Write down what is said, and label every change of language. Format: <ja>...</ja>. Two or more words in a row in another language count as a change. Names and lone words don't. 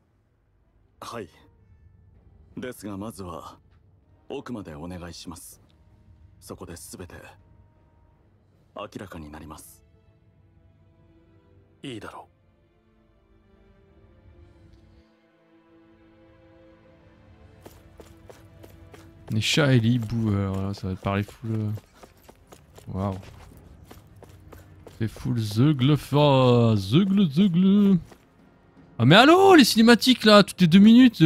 <ja>はい。ですがまずは奥までお願いします。そこで全て明らかになります。いいだろ</ja> <fr>う。Les chats et les hiboux, alors là, ça va parler full. Waouh. C'est full Zeugle. Ah mais allô, les cinématiques là, toutes les 2 minutes.</fr>